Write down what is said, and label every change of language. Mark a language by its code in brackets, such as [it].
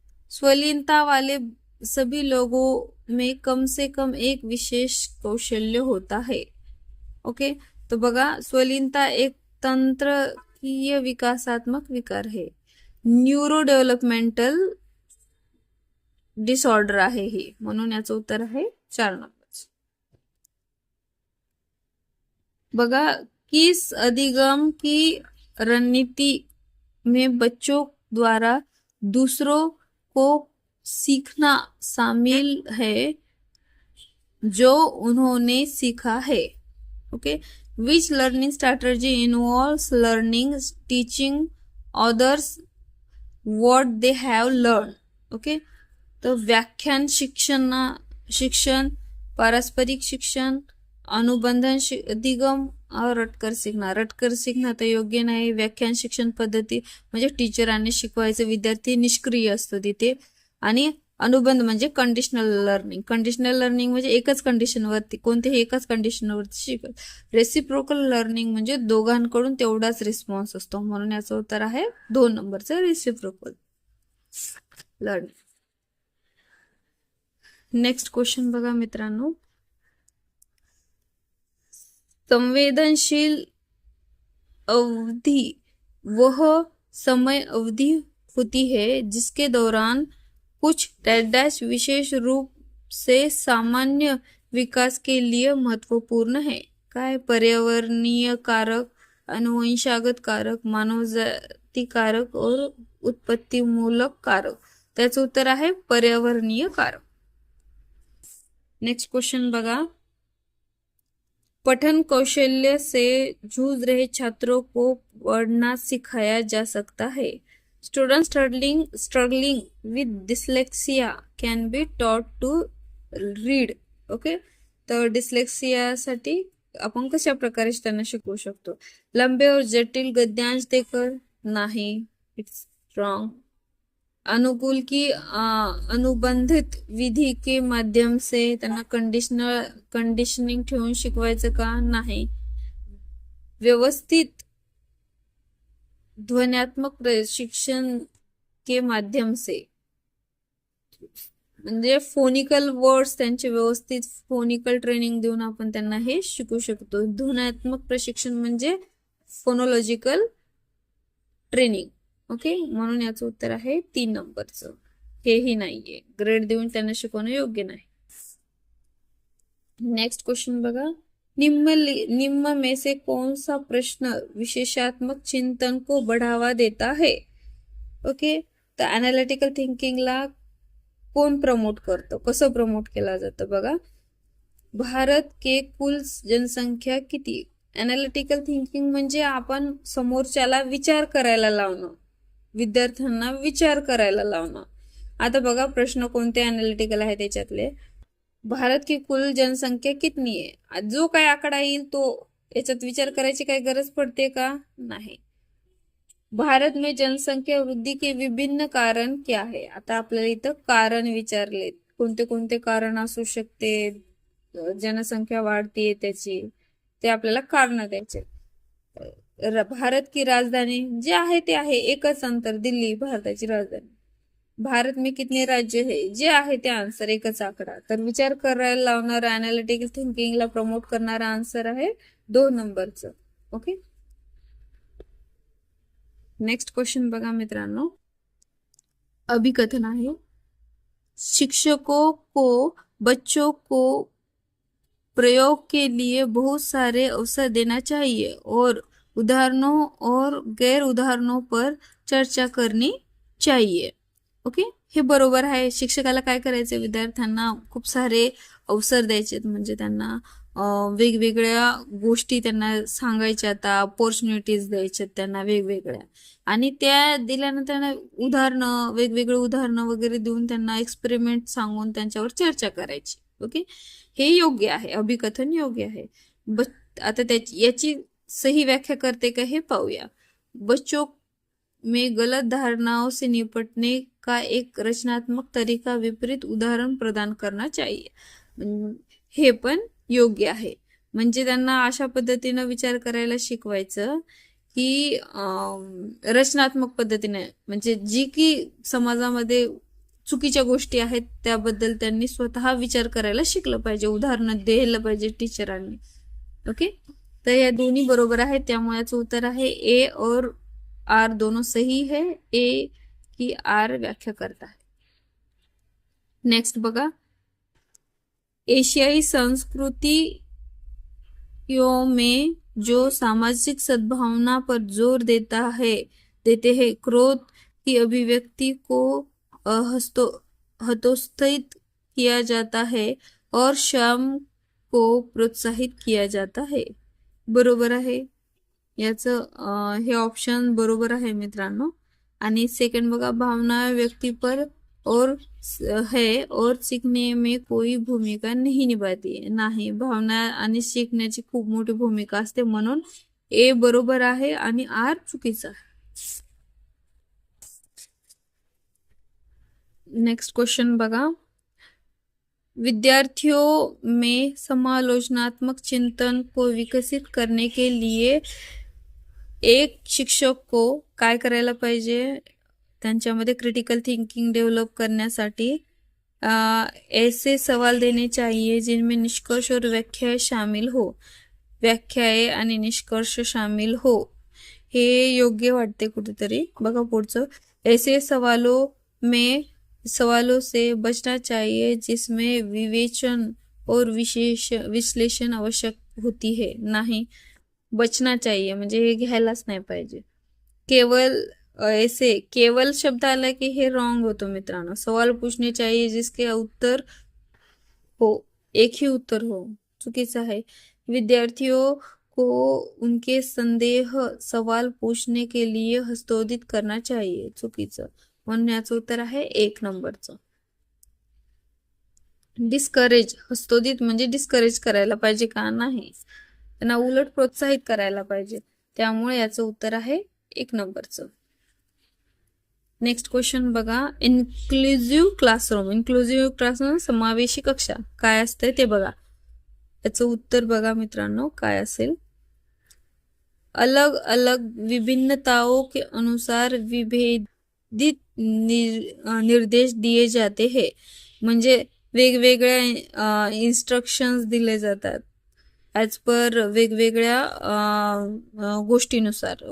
[hi] स्वलीनता वाले सभी लोगों में कम से कम एक विशेष कौशल्य होता है. ओके, तो बघा, स्वलीनता एक तंत्रकीय विकासात्मक विकार है, [en] neuro developmental disorder [mr] आहे ही. म्हणून याचं उत्तर आहे 4 नंबर. बघा, [hi] किस अधिगम की रणनीति में बच्चों द्वारा दूसरों को सीखना शामिल है जो उन्होंने सीखा है? [en] Okay, which learning strategy involves learning teaching others what they have learn. [hi] Okay, तो व्याख्यान शिक्षण, पारस्परिक शिक्षण, अनुबंधन अधिगम और रटकर सीखना. [mr] रटकर सीखना तर योग्य नाही. व्याख्यान शिक्षण पद्धती म्हणजे [en] टीचरांनी [mr] शिकवायचं, विद्यार्थी निष्क्रिय असतो तिथे. आणि अनुबंध म्हणजे कंडिशनल लर्निंग. कंडिशनल लर्निंग म्हणजे एकच कंडिशनवरती, कोणत्याही एकाच कंडिशनवरती शिकत. रेसिप्रोकल लर्निंग म्हणजे दोघांकडून तेवढाच रिस्पॉन्स असतो. म्हणून याचं उत्तर आहे 2 नंबरचं रेसिप्रोकल लर्निंग. [en] next question [mr] बघा मित्रांनो, [hi] संवेदनशील अवधि वह समय अवधि होती है जिसके दौरान कुछ डैश विशेष रूप से सामान्य विकास के लिए महत्वपूर्ण है. [mr] काय? [hi] पर्यावरणीय कारक, अनुवंशागत कारक, मानवजाती कारक और उत्पत्तीमूलक कारक. [mr] त्याचं उत्तर आहे पर्यावरणीय कारक. [en] next question [mr] बघा, [hi] पठन कौशल्य से जूझ रहे छात्रों को पढ़ना सिखाया जा सकता है. [en] Student struggling with dyslexia can be taught to read. [mr] Okay, तर डिस्लेक्सियासाठी आपण कशा प्रकारे त्यांना शिकवू शकतो? [hi] लंबे और जटिल गद्यांश देकर? [mr] नाही, [en] It's wrong. [hi] अनुकूल की अनुबंधित विधि के माध्यम से [mr] त्यांना कंडिशनिंग ठेवून शिकवायचं का? नाही. [hi] व्यवस्थित ध्वन्यात्मक प्रशिक्षण के माध्यम से, [mr] म्हणजे फोनिकल वर्ड्स त्यांचे व्यवस्थित फोनिकल ट्रेनिंग देऊन आपण त्यांना हे शिकू शकतो. ध्वन्यात्मक प्रशिक्षण म्हणजे फोनोलॉजिकल ट्रेनिंग. ओके, म्हणून याचं उत्तर आहे 3 नंबरचं. हेही नाहीये, ग्रेड देऊन त्यांना शिकवणं योग्य नाही. [en] next question [mr] बघा, [hi] निम्न में से कौन सा प्रश्न विशेषात्मक चिंतन को बढ़ावा देता है? [mr] ओके, तर अनालिटिकल थिंकिंगला कोण प्रमोट करतो, कसं प्रमोट केला जातं? [hi] बघा, भारत के कुल जनसंख्या [mr] किती? अनालिटिकल थिंकिंग म्हणजे आपण समोरच्याला विचार करायला लावणं, विद्यार्थ्यांना विचार करायला लावणं. आता बघा, प्रश्न कोणते अनालिटिकल आहे त्याच्यातले. [hi] भारत की कुल जनसंख्या कितनी [mr] आहे? जो काय आकडा येईल तो याच्यात विचार करायची काही गरज पडते का? नाही. [hi] भारत में जनसंख्या वृद्धि के विभिन्न कारण क्या है? [mr] आता आपल्याला इथं कारण विचारले, कोणते कोणते कारण असू शकते जनसंख्या वाढतीये त्याची, ते आपल्याला कारण द्यायचे. भारत की राजधानी जे आहे ते आहे, एकच अंतर, दिल्ली भारताची राजधानी. [hi] भारत में कितने राज्य है? [mr] जे आहे ते आन्सर, एकच आकडा. तर विचार करायला लावणारा, अनालिटिकल थिंकिंगला प्रमोट करणारा आन्सर आहे 2 नंबरचं. ओके, नेक्स्ट क्वेश्चन बघा मित्रांनो, अभिकथन आहे. शिक्षकों को [hi] बच्चों को प्रयोग के लिए बहुत सारे अवसर देना चाहिए और उदाहरणों और गैर उदाहरणों पर चर्चा करनी चाहिए. [mr] ओके, हे बरोबर आहे. शिक्षकाला काय करायचे, विद्यार्थ्यांना खूप सारे अवसर द्यायचे, म्हणजे त्यांना वेगवेगळ्या गोष्टी त्यांना सांगायच्या, अपॉर्च्युनिटीज द्यायच्या त्यांना वेगवेगळ्या, आणि त्या दिल्यानंतर त्यांना वेगवेगळे उदाहरणं वगैरे देऊन त्यांना एक्सपेरिमेंट सांगून त्यांच्यावर चर्चा करायची. ओके, हे योग्य आहे, अभिकथन योग्य आहे. आता याची सही व्याख्या करते का हे पाहूया. [hi] बच्चों में गलत धारणाओं से निपटने का एक रचनात्मक तरीका विपरीत उदाहरण प्रदान करना चाहिए. [mr] हे पण योग्य आहे. म्हणजे त्यांना अशा पद्धतीनं विचार करायला शिकवायचं की रचनात्मक पद्धतीने, म्हणजे जी की समाजामध्ये चुकीच्या गोष्टी आहेत त्याबद्दल त्यांनी स्वतः विचार करायला शिकलं पाहिजे, उदाहरणं द्यायला पाहिजे टीचरांनी. ओके, तर या दोन्ही बरोबर आहे, त्यामुळे याचं उत्तर आहे [hi] ए और आर दोनों सही है. ए की आर व्याख्या करता है. नेक्स्ट [mr] बघा, [hi] एशियाई संस्कृतियों में जो सामाजिक सद्भावना पर जोर देते हैं, क्रोध की अभिव्यक्ति को हतोत्साहित किया जाता है और श्रम को प्रोत्साहित किया जाता है. [mr] बरोबर आहे, याचं हे ऑप्शन बरोबर आहे मित्रांनो. आणि सेकंड बघा, [hi] भावना व्यक्ति पर और है और सीखने में कोई भूमिका नहीं निभाती है. [mr] नाही, भावना आणि शिकण्याची खूप मोठी भूमिका असते, म्हणून ए बरोबर आहे आणि आर चुकीचा आहे. [hi] नेक्स्ट क्वेश्चन बघा, विद्यार्थियों में समालोचनात्मक चिंतन को विकसित करने के लिए एक शिक्षक को [mr] काय करायला पाहिजे, त्यांच्यामध्ये क्रिटिकल थिंकिंग डेव्हलप करण्यासाठी [hi] ऐसे सवाल देने चाहिए जिनमें निष्कर्ष और व्याख्याएं शामिल हो. व्याख्याएं [mr] आणि निष्कर्ष [hi] शामिल हो, [mr] हे योग्य वाटते कुठेतरी. बघा पुढचं, [hi] ऐसे सवालों से बचना चाहिए जिसमें विवेचन और विश्लेषण आवश्यक होती है. [mr] नाही, [hi] बचना चाहिए [mr] म्हणजे हे घ्यायलाच नाही पाहिजे. केवल शब्द आला की हे रॉन्ग होतो मित्रांनो. [hi] सवाल पूछने चाहिए जिसके उत्तर हो, एक ही उत्तर हो, [mr] चुकीचं आहे. [hi] विद्यार्थियों को उनके संदेह सवाल पूछने के लिए हस्तोदित करना चाहिए, [mr] चुकीचं. म्हणून याचं उत्तर आहे एक नंबरचं. डिस्करेज, हस्तोदित म्हणजे डिस्करेज करायला पाहिजे का, नाही, त्यांना उलट प्रोत्साहित करायला पाहिजे, त्यामुळे याचं उत्तर आहे एक नंबरचं. नेक्स्ट क्वेश्चन बघा, इन्क्लुझिव्ह क्लासरूम समावेशी कक्षा काय असते ते बघा. याचं उत्तर बघा मित्रांनो काय असेल, [hi] अलग अलग विभिन्नताओं के अनुसार विभेदित निर्देश दिए जाते हैं. [mr] म्हणजे वेगवेगळ्या इन्स्ट्रक्शन्स दिले जातात ॲज पर वेगवेगळ्या गोष्टीनुसार.